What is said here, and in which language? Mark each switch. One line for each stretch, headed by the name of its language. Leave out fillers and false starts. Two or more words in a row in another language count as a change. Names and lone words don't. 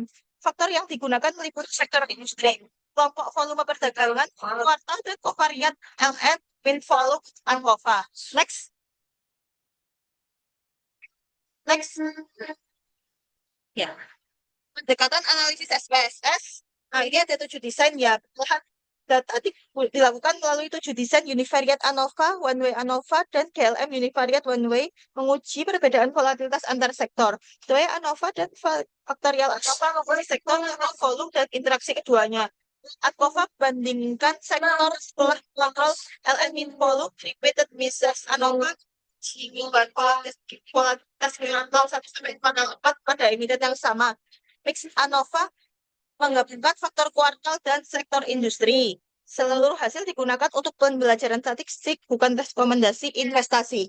Indonesian: Faktor yang digunakan meliputi sektor industri, kelompok volume perdagangan, kuartal, dan covariat LN, min volume, ANOVA. Next. Ya. Pendekatan analisis SPSS. Nah, ini ada 7 desain ya. Data dilakukan melalui 7 desain
English: univariate ANOVA, one way ANOVA,
Indonesian: dan
English: GLM univariate one way
Indonesian: menguji perbedaan volatilitas antar sektor. Dua ANOVA dan faktorial ANOVA menguji sektor, volume, dan interaksi keduanya. ANOVA bandingkan sektor setelah kontrol LN min volume,
English: repeated measures ANOVA,
Indonesian: volatilitas kuartal 1 sampai kuartal 4 pada emiten yang sama.
English: Mix ANOVA
Indonesian: menggabungkan faktor kuartal dan sektor industri. Seluruh hasil digunakan untuk pembelajaran statistik, bukan rekomendasi investasi.